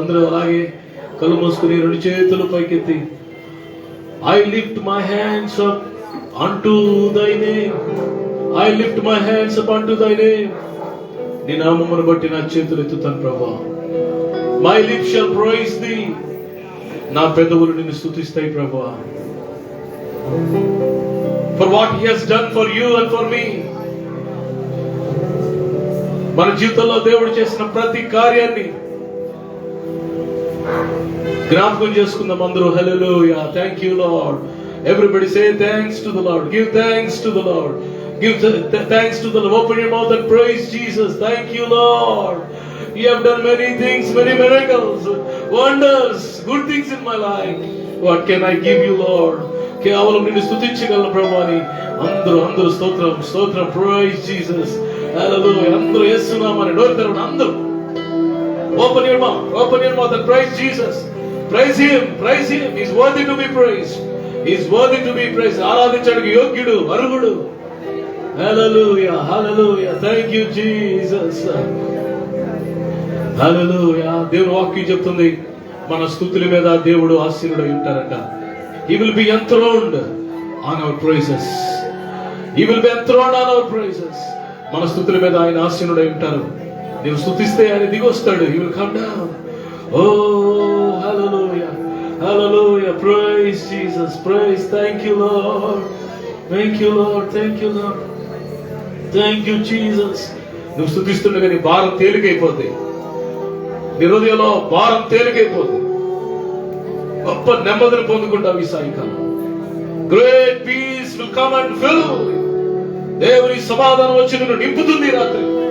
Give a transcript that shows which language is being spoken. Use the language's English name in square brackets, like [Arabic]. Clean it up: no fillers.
[Telugu] అందరూ అలాగే కళ్ళు మూసుకుని రెండు చేతులు పైకెత్తి, [English] I lift my hands up unto thy name. I lift my hands up unto thy name. [Telugu] నీ నామమును బట్టి నా చేతులు ఎత్తుతాను ప్రభా. [English] My lips shall praise thee. [Telugu] నా పెదవులు నిన్ను స్తుతిస్తాయి ప్రభా. [English] For what he has done for you and for me. [Telugu] మన జీవితంలో దేవుడు చేసిన ప్రతి కార్యాన్ని జ్ఞాపకం చేసుకుందాం అందరూ. [English] హల్లెలూయా, thank you Lord. Everybody say thanks to the Lord. Give thanks to the Lord. Give thanks to the Lord. Open your mouth and praise Jesus. Thank you Lord. You have done many things, many miracles, wonders, good things in my life. What can I give you Lord? [Telugu] కేవలం నిన్ను స్తుతించగలను ప్రభు అని అందరూ స్తోత్రం స్తోత్రం. [English] Praise Jesus. [Telugu] హల్లెలూయా. అందరూ యేసు నామమున నోరు తెరవండి అందరూ. [English] Open your mouth and praise Jesus. Praise him, praise him. He is worthy to be praised. He is worthy to be praised. [Telugu] ఆరాధించడానికి యోగ్యుడు, అర్హుడు. హల్లెలూయా, హల్లెలూయా. [English] Thank you Jesus. హల్లెలూయా. [Telugu] దేవుని వాక్యం చెప్తుంది, మన స్తుతుల మీద దేవుడు ఆసీనుడై ఉంటారట. [English] He will be enthroned on our praises. He will be enthroned on our praises. [Telugu] మన స్తుతుల మీద ఆయన ఆసీనుడై ఉంటారు. నీవు స్తుతిస్తే ఆయన దిగొస్తాడు. [English] He will come down. Oh hallelujah, hallelujah. Praise Jesus, praise. Thank you Lord, thank you Lord, thank you Lord, thank you Jesus. [Telugu] నువ్వు స్తుతిస్తుండగా నీ భారం తేలికైపోతుంది. నీ హృదయంలో భారం తేలికైపోతుంది. గొప్ప నెమ్మదిని పొందుకుంటావు ఈ సాయంకాలం. [English] Great peace will come and fill. [Telugu] దేవుని సమాధానం వచ్చి నిన్ను నింపుతుంది రాత్రి.